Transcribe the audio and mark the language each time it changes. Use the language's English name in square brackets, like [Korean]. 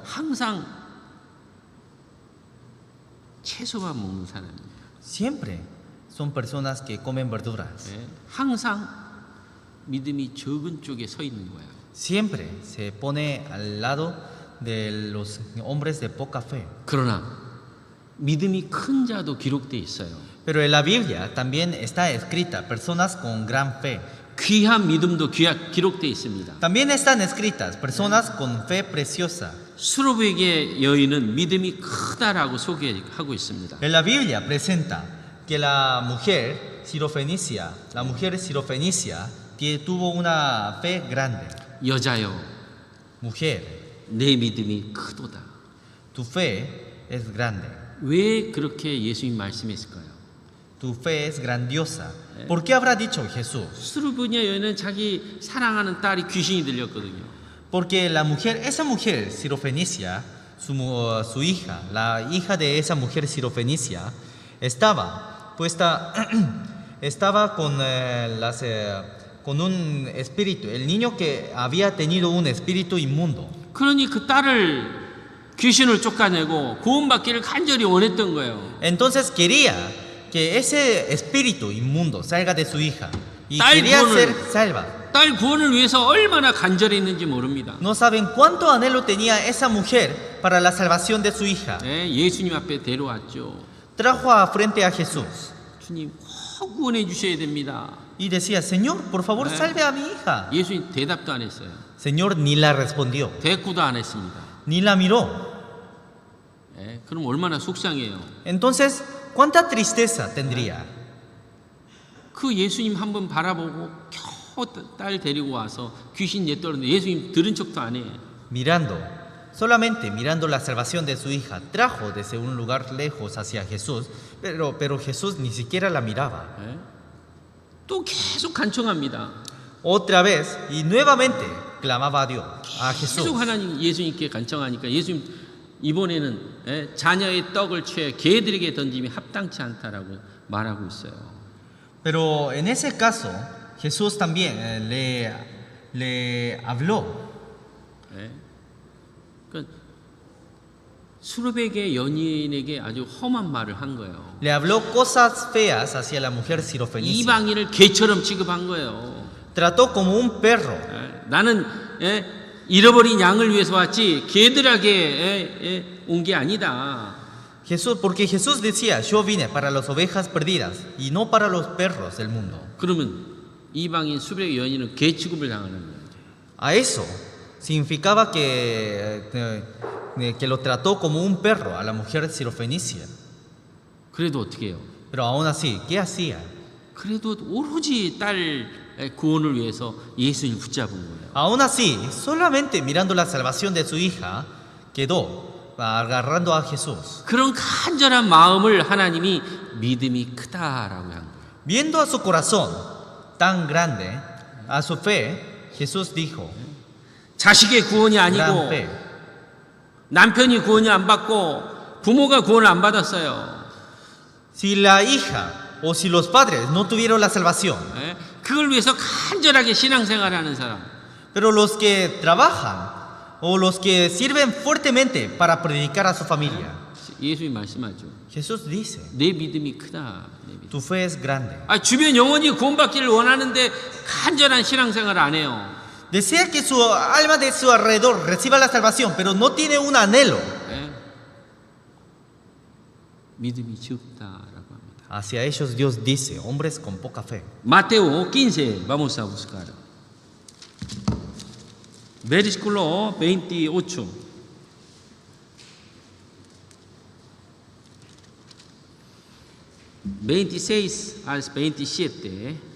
[Korean] 항상 채소만 먹는 사람이에요. [Spanish] Siempre son personas que comen verduras. [Korean] 예, 항상 믿음이 적은 쪽에 서 있는 거예요. [Spanish] Siempre se pone al lado de los hombres de poca fe. [Korean] 그러나 믿음이 큰 자도 기록돼 있어요. [Spanish] Pero en la Biblia también está escrita personas con gran fe. [Korean] 귀한 믿음도 기록돼 있습니다. [Spanish] También están escritas personas con fe preciosa. [Korean] 수르백의 여인은 믿음이 크다라고 소개하고 있습니다. [Spanish] En la Biblia presenta que la mujer sirofenicia tuvo una fe grande. [Korean] 여자여, [Spanish] Mujer, [Korean] 내 믿음이 크도다. [Spanish] tu fe es grande. [Korean] 왜 그렇게 예수님 말씀했을까요? [Spanish] Tu fe es grandiosa. ¿Por qué habrá dicho Jesús? [Korean] 수르백의 여인은 자기 사랑하는 딸이 귀신이 들렸거든요. [Spanish] Porque esa mujer sirofenicia, su hija, la hija de esa mujer sirofenicia, estaba con un espíritu, el niño que había tenido un espíritu inmundo. [Korean] 그러니 그 딸을 귀신을 쫓아내고 구원받기를 간절히 원했던 거예요. [Spanish] Entonces quería que ese espíritu inmundo salga de su hija y Tal quería guon을- ser salva. [Korean] 딸 구원을 위해서 얼마나 간절했는지 모릅니다. [Spanish] No saben cuánto anhelo tenía esa mujer para la salvación de su hija. [Korean] 네, 예수님 앞에 데려왔죠. [Spanish] Trajo frente a Jesús [Korean] 주님 꼭 구원해 주셔야 됩니다. [Spanish] y decía, Señor, por favor, salve a mi hija. [Korean] 예수님 대답도 안 했어요. [Spanish] Señor ni la respondió, [Korean] 대꾸도 안 했습니다. [Spanish] ni la miró. [Korean] 네, 그럼 얼마나 속상해요. [Spanish] Entonces, ¿cuánta tristeza tendría? [Korean] 그 예수님 한번 바라보고 겨우 딸 데리고 와서 귀신 내떠는데 예수님 들은 척도 안 해. [Spanish] Solamente mirando la salvación de su hija, trajo desde un lugar lejos hacia Jesús, pero Jesús ni siquiera la miraba. [Korean] 네? 또 계속 간청합니다. [Spanish] Otra vez y nuevamente clamaba a Dios, a [Korean] 계속 [Spanish] Jesús. [Korean] 하나님 예수님께 간청하니까 예수님 이번에는 자녀의 떡을 취해 개들에게 던짐이 합당치 않다라고 말하고 있어요. [Spanish] Pero en ese caso, Jesús también le habló. [Korean] 네? 그러니까 수르백의 연인에게 아주 험한 말을 한 거예요. [Spanish] Le habló cosas feas hacia la mujer sirofenicia. [Korean] 이방인을 개처럼 취급한 거예요. [Spanish] Trató como un perro. [Korean] 나는 잃어버린 양을 위해서 왔지 개들에게 온 게 아니다. [Spanish] Porque Jesús decía, yo vine para las ovejas perdidas y no para los perros del mundo. [Korean] 그러면 이방인 수르백의 연인은 개 취급을 당하는 거예요. [Spanish] A eso, significaba que lo trató como un perro a la mujer sirofenicia. [Korean] 그래도 어떻게 해요? [Spanish] Pero aún así, ¿qué hacía? [Korean] 그래도 오로지 딸 구원을 위해서 예수님을 붙잡은 거예요. [Spanish] Aún así, solamente mirando la salvación de su hija, quedó agarrando a Jesús. [Korean] 그런 간절한 마음을 하나님이 믿음이 크다라고 한 거예요. [Spanish] Viendo a su corazón tan grande, a su fe, Jesús dijo, [Korean] 자식의 구원이 [Spanish] gran [Korean] 아니고 [Spanish] fe. [Korean] 남편이 구원이 안 받고 부모가 구원을 안 받았어요. [Spanish] Si la hija o si los padres no tuvieron la salvación, [Korean] 예? 그걸 위해서 간절하게 신앙생활하는 사람, [Spanish] pero los que trabajan o los que sirven fuertemente para predicar a su familia, [Korean] 예수님 말씀하죠. [Spanish] Jesús dice, [Korean] 내 믿음이 크다. 내 믿음. [Spanish] tu fe es grande. [Korean] 주변 영혼이 구원받기를 원하는데 간절한 신앙생활 안 해요. [Spanish] Desea que su alma de su alrededor reciba la salvación, pero no tiene un anhelo. [Korean] 예? 믿음이 적다라고 합니다. [Spanish] Hacia ellos Dios dice, hombres con poca fe. Mateo 15, vamos a buscar. Versículo 28. (26 al 27).